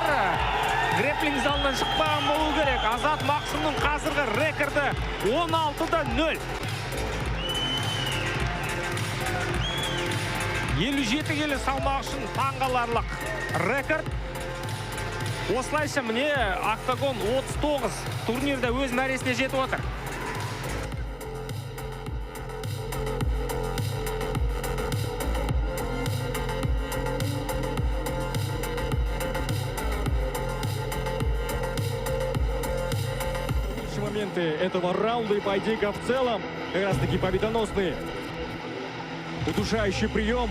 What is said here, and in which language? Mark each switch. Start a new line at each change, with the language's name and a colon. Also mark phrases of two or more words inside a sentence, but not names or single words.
Kazakh: Грэпплинг залынан шықпаған болу керек. Азат Максумның қазіргі рекорды 16-0. 57 келі салмақ үшін таңғаларлық рекорд. Осылайша міне Октагон 39 турнирде өз мәресіне жетіп отыр.
Russian: Моменты этого раунда и поединка в целом как раз таки победоносный удушающий прием.